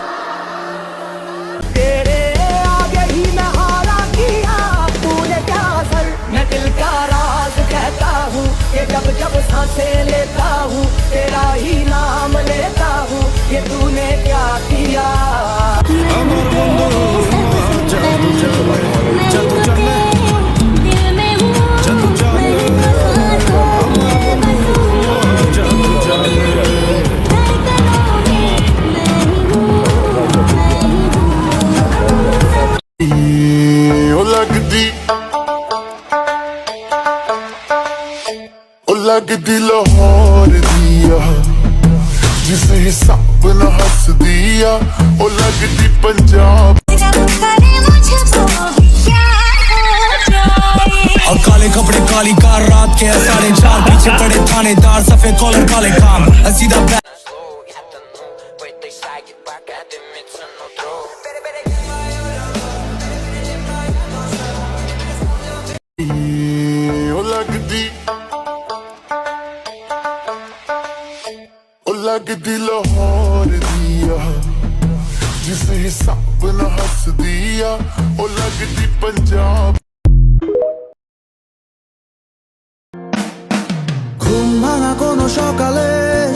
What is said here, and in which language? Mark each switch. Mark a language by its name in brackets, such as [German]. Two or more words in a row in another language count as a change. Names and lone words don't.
[Hindi] तेरे आगे ही मैं हारा किया, तूने क्या असर, मैं दिल का राज कहता हूँ कि जब जब सांसें लेता हूँ तेरा ही नाम लेता हूँ, ये तूने क्या किया। [Bangla] আমার বন্ধু জাদু জানে জাদু জানে জাদু জানে আমার বন্ধু জাদু জানে ਉਹ [Punjabi] ਲੱਗਦੀ ਲਾਹੌਰ ਦੀਆ ਜਿਸੇ ਹਿਸਾਬ ਨਾ ਹੱਸਦੀ ਆ ਉਹ ਲੱਗਦੀ ਪੰਜਾਬ [Hindi] और काले कपड़े काली कार रात के 4:30 पीछे पड़े थानेदार सफेद कॉलर काले काम सीधा [Punjabi] ਉਹ ਲੱਗਦੀ ਲਾਹੌਰ ਦੀਆ ਜਿਸੇ ਹਿਸਾਬ ਨਾ ਹੱਸਦੀ ਆ ਉਹ ਲੱਗਦੀ ਪੰਜਾਬ [Bangla] ঘুম ভাঙা কোনো সকালে